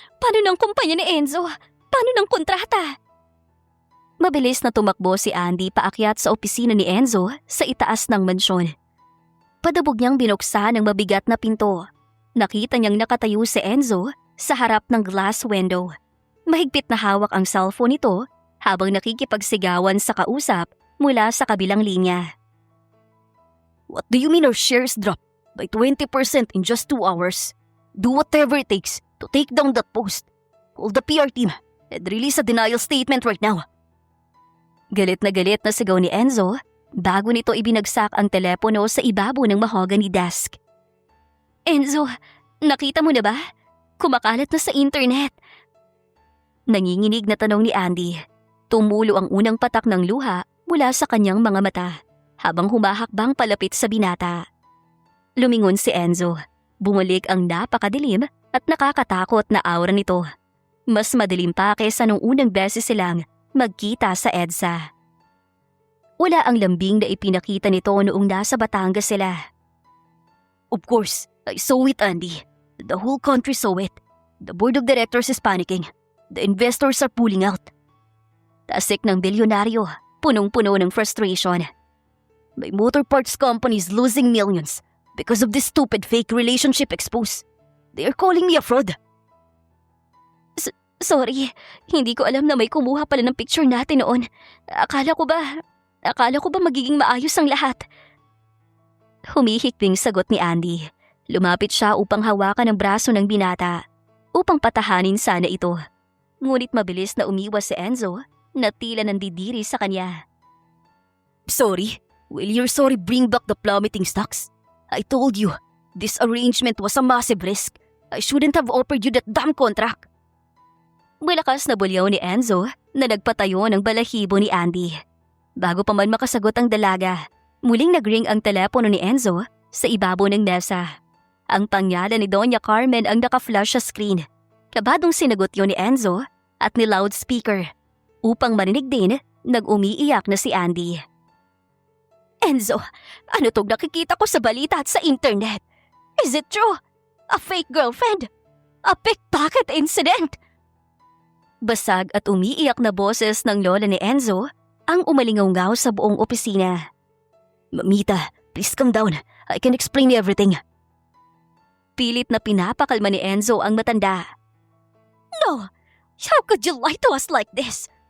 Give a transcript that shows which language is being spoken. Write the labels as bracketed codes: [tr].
[tl] Paano ng kumpanya ni Enzo? Paano ng kontrata? Mabilis na tumakbo si Andy paakyat sa opisina ni Enzo sa itaas ng mansyon. Padabog niyang binuksan ang mabigat na pinto. Nakita niyang nakatayo si Enzo sa harap ng glass window. Mahigpit na hawak ang cellphone nito habang nakikipagsigawan sa kausap mula sa kabilang linya. [en] What do you mean our shares dropped by 20% in just 2 hours? Do whatever it takes to take down that post. Call the PR team and release a denial statement right now. [tl] Galit na sigaw ni Enzo bago nito ibinagsak ang telepono sa ibabaw ng mahogany desk. Enzo, nakita mo na ba? Kumakalat na sa internet. Nanginginig na tanong ni Andy. Tumulo ang unang patak ng luha mula sa kanyang mga mata habang humahakbang palapit sa binata. Lumingon si Enzo. Bumalik ang napakadilim at nakakatakot na aura nito. Mas madilim pa kaysa nung unang beses silang magkita sa EDSA. Wala ang lambing na ipinakita nito noong nasa Batangas sila. [en] Of course, I saw it, Andy. The whole country saw it. The board of directors is panicking. The investors are pulling out. [tl] Tasik ng bilyonaryo, punong-puno ng [en] frustration. My motor parts company is losing millions because of this stupid fake relationship expose. They are calling me a fraud. [tl] Sorry, hindi ko alam na may kumuha pala ng picture natin noon. Akala ko ba magiging maayos ang lahat? Humihikbing sagot ni Andy. Lumapit siya upang hawakan ang braso ng binata, upang patahanin sana ito. Ngunit mabilis na umiwas si Enzo na tila nandidiri sa kanya. [en] Sorry, will your sorry bring back the plummeting stocks? I told you, this arrangement was a massive risk. I shouldn't have offered you that damn contract. [tl] Malakas na bulyaw ni Enzo na nagpatayo ng balahibo ni Andy. Bago pa man makasagot ang dalaga, muling nagring ang telepono ni Enzo sa ibabaw ng mesa. Ang pangalan ni Doña Carmen ang naka-flash sa screen. Kabadong sinagot yun ni Enzo at ni loudspeaker. Upang marinig din, nag-umiiyak na si Andy. Enzo, ano tong nakikita ko sa balita at sa internet? [en] Is it true? A fake girlfriend? A pickpocket incident? [tl] Basag at umiiyak na boses ng lola ni Enzo ang umalingaw sa buong opisina. [en] Mamita, please calm down. I can explain everything. [tl] Pilit na pinapakalma ni Enzo ang matanda. [en] No! How could you lie to us like this?